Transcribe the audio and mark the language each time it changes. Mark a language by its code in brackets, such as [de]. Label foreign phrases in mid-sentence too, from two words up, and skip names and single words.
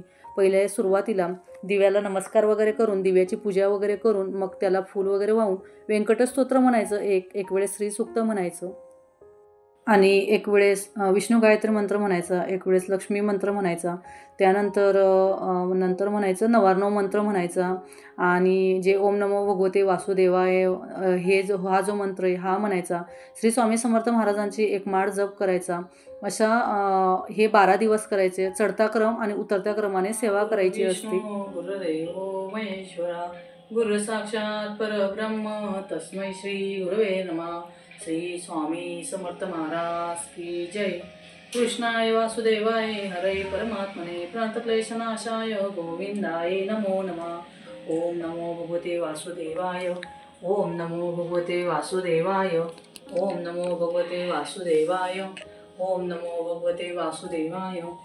[mr] पहिल्या सुरुवातीला दिव्याला नमस्कार वगैरे करून, दिव्याची पूजा वगैरे करून मग त्याला फूल वगैरे वाहून व्यंकटस्तोत्र म्हणायचं, एक वेळेस श्रीसूक्त म्हणायचं आणि एक वेळेस विष्णू गायत्री मंत्र म्हणायचा, एक वेळेस लक्ष्मी मंत्र म्हणायचा. त्यानंतर नंतर म्हणायचं नवार्णव मंत्र म्हणायचा आणि जे [sa] ओम नमो भगवते वासुदेवाय [mr] हा जो मंत्र आहे हा म्हणायचा. श्री स्वामी समर्थ महाराजांची एक माळ जप करायचा. अशा हे 12 दिवस करायचे. चढता क्रम आणि उतरत्या क्रमाने सेवा करायची असते. [sa] गुरुदेवो महेश्वरा गुरु साक्षात परब्रह्म तस्मै श्री गुरवे नमः. [hi] श्री स्वामी समर्थ महाराज की जय. [sa] कृष्णाय वासुदेवाय हरे परमात्मने प्रणतक्लेशनाशाय गोविंदाय नमो नमः. ओम नमो भगवते वासुदेवाय. ओम नमो भगवते वासुदेवाय. ओम नमो भगवते वासुदेवाय. ओम नमो भगवते वासुदेवाय.